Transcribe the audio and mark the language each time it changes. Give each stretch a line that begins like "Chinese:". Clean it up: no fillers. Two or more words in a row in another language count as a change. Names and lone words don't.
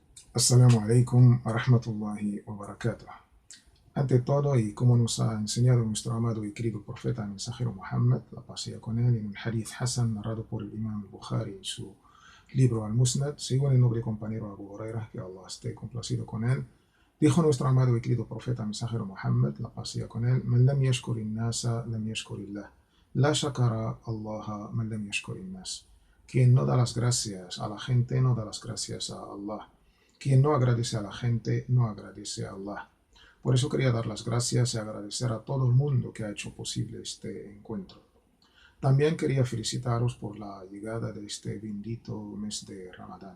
Arabic: السلام عليكم ورحمة الله وبركاته.
Spanish: Ante todo, y como nos ha enseñado nuestro amado y querido profeta mensajero Muhammad, la paz sea con él, en un hadith Hassan narrado por el Imam Bukhari en su libro Al-Musnad, según el noble compañero Abu Hurairah, que Allah esté complacido con él, dijo nuestro amado y querido profeta mensajero Muhammad, la paz sea con él:
Arabic: من لم يشكر الناس، لم يشكر الله. لا شكر الله من لم يشكر الناس.
Spanish: Quien no da las gracias a la gente, no da las gracias a Allah. Quien no agradece a la gente, no agradece a Allah. Por eso quería dar las gracias y agradecer a todo el mundo que ha hecho posible este encuentro. También quería felicitaros por la llegada de este bendito mes de Ramadán.